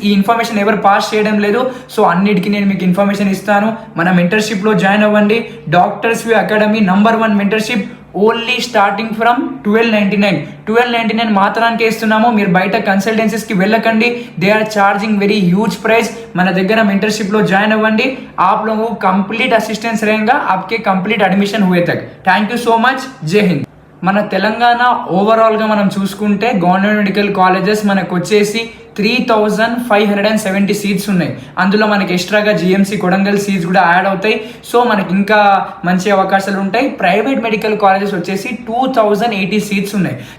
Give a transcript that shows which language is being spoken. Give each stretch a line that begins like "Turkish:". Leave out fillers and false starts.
Telugu: ఈ ఇన్ఫర్మేషన్ ఎవరు పాస్ చేయడం లేదు. సో అన్నిటికీ నేను మీకు ఇన్ఫర్మేషన్ ఇస్తాను. మన మెంటర్షిప్లో జాయిన్ అవ్వండి. Doctors view academy #1 mentorship only starting from 1299 మాత్రానికి ఇస్తున్నాము. మీరు బయట కన్సల్టెన్సీస్కి వెళ్ళకండి,
English: They are charging very huge price.
Telugu: మన దగ్గర మెంటర్షిప్లో జాయిన్ అవ్వండి.
Hindi: आप लोगों को कंप्लीट असिस्टेंस रहेगा आपके कंप्लीट एडमिशन हुए तक. Thank you so much. जय हिंद.
Telugu: మన తెలంగాణ ఓవరాల్గా మనం చూసుకుంటే గవర్నమెంట్ మెడికల్ కాలేజెస్ మనకు వచ్చేసి 3570 సీట్స్ ఉన్నాయి. అందులో మనకి ఎక్స్ట్రాగా జిఎంసి కొడంగల్ సీట్స్ కూడా యాడ్ అవుతాయి. సో మనకి ఇంకా మంచి అవకాశాలు ఉంటాయి. ప్రైవేట్ మెడికల్ కాలేజెస్ వచ్చేసి 2080 సీట్స్ ఉన్నాయి.